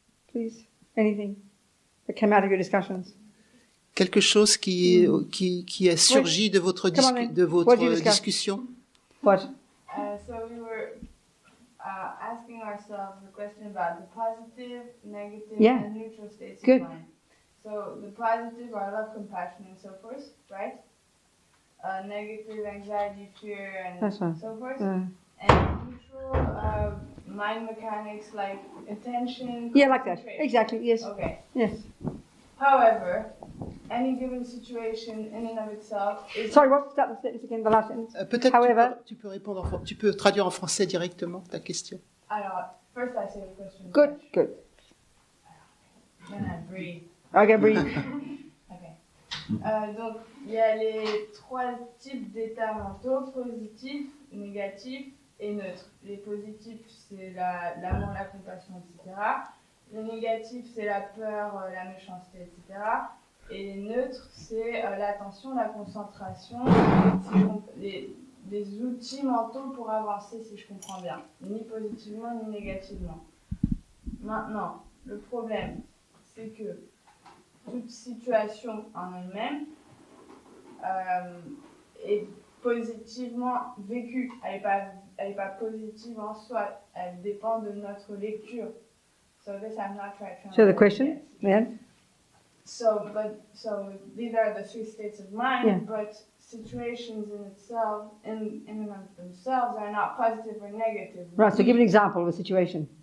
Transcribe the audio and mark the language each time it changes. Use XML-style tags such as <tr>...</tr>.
<en>Please, anything that came out of your discussions.</en> <fr>Quelque chose qui est surgi de votre discussion.</fr> <en>What? So we were asking ourselves a question about the positive, negative, and neutral states of mind. So the positive are love, compassion, and so forth, right? Negative, anxiety, fear, and so forth. And neutral, mind mechanics like attention. Yeah, like that. Exactly, yes. Okay. Yes. However, any given situation in and of itself is... Sorry, what? Start the sentence again, the last sentence.</en> <fr>Peut-être</fr> <en>However,</en> <fr>tu peux traduire en français directement ta question.</fr> <en>Alors, first I say the question. Good. Then I breathe. Okay, breathe. Okay.</en> <fr>Donc, il y a les 3 types d'états mentaux, positifs, négatifs et neutres. Les positifs, c'est l'amour, la compassion, etc. Les négatifs, c'est la peur, la méchanceté, etc. Et les neutres, c'est l'attention, la concentration, des outils mentaux pour avancer, si je comprends bien. Ni positivement, ni négativement. Maintenant, le problème, c'est que toute situation en elle-même est positivement vécue. Elle n'est pas positive en soi. Elle dépend de notre lecture.</fr> <en>So this I'm not trying to. So the question, Leanne? So these are the three states of mind, Yeah. but situations in and of themselves are not positive or negative. Right, so give an example of a situation.</en>